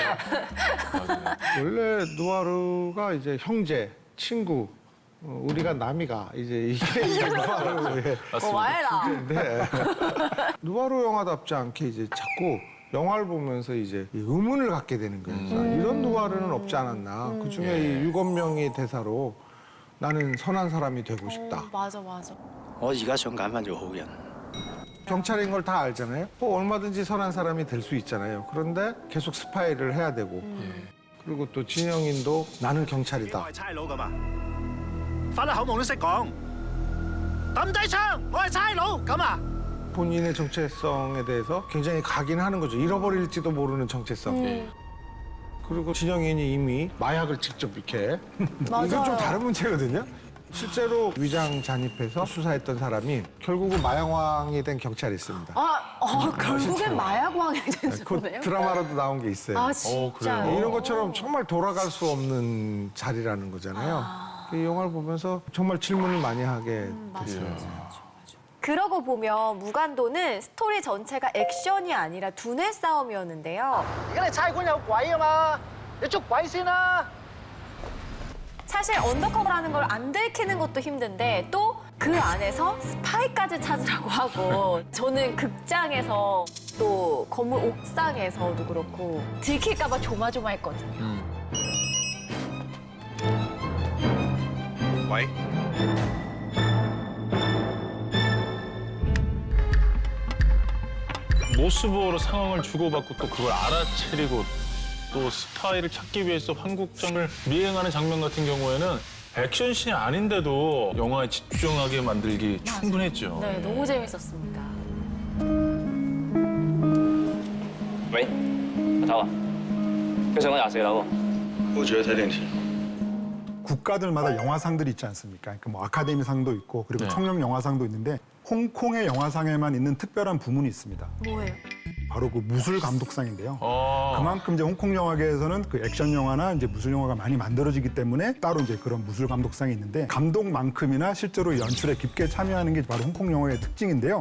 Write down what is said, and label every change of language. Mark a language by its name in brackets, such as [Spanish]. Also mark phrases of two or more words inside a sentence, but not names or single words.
[Korean] 원래 누아르가 이제 형제, 친구, 우리가 남이가 이제 이게 누아르의 와해라. 네. 누아르 영화답지 않게 이제 자꾸 영화를 보면서 이제 이 의문을 갖게 되는 거예요. 이런 누아르는 없지 않았나. 그중에 이 6명의 대사로 나는 선한 사람이 되고 싶다. 맞아. [Cantonese] 我而家想揀翻做好人。 [Korean] 경찰인 걸 다 알잖아요. 뭐 얼마든지 선한 사람이 될 수 있잖아요. 그런데 계속 스파이를 해야 되고. 그리고 또 진영인도 나는 경찰이다. [Cantonese] 我係差佬噶嘛，發得口夢都識講。抌低槍，我係差佬咁啊！ [Korean] 본인의 정체성에 대해서 굉장히 각인하는 거죠. 잃어버릴지도 모르는 정체성. 그리고 진영인이 이미 마약을 직접 이렇게 이건 좀 다른 문제거든요. 실제로 위장 잔입해서 수사했던 사람이 결국은 마약왕이 된 경찰이 있습니다. 결국엔 마약왕이 된 그 거네요. 드라마로도 나온 게 있어요. 아, 진짜. 이런 것처럼 정말 돌아갈 수 없는 자리라는 거잖아요. 이 영화를 보면서 정말 질문을 많이 하게 됐어요. 그러고 보면 무간도는 스토리 전체가 액션이 아니라 두뇌 싸움이었는데요. [Cantonese] 而家你差館有鬼啊嘛！ 你捉鬼先啦！ [Korean] 사실 언더커버라는 걸 안 들키는 것도 힘든데 또 그 안에서 스파이까지 찾으라고 하고 저는 극장에서 또 건물 옥상에서도 그렇고 들킬까 봐 조마조마했거든요. [Cantonese] 喂， [Korean] 모습으로 상황을 주고받고 또 그걸 알아채리고 또 스파이를 찾기 위해서 황국장을 미행하는 장면 같은 경우에는 액션씬이 아닌데도 영화에 집중하게 만들기 충분했죠. 네, 너무 재밌었습니다. [Cantonese] 喂，阿頭啊，佢上緊24樓喎。我覺得睇電視。 [Korean] 국가들마다 영화상들이 있지 않습니까? 그러니까 뭐 아카데미상도 있고 그리고 네. 청룡 영화상도 있는데 홍콩의 영화상에만 있는 특별한 부문이 있습니다. 뭐예요? 바로 그 무술 감독상인데요. 아, 그만큼 이제 홍콩 영화계에서는 그 액션 영화나 이제 무술 영화가 많이 만들어지기 때문에 따로 이제 그런 무술 감독상이 있는데 감독만큼이나 실제로 연출에 깊게 참여하는 게 바로 홍콩 영화의 특징인데요.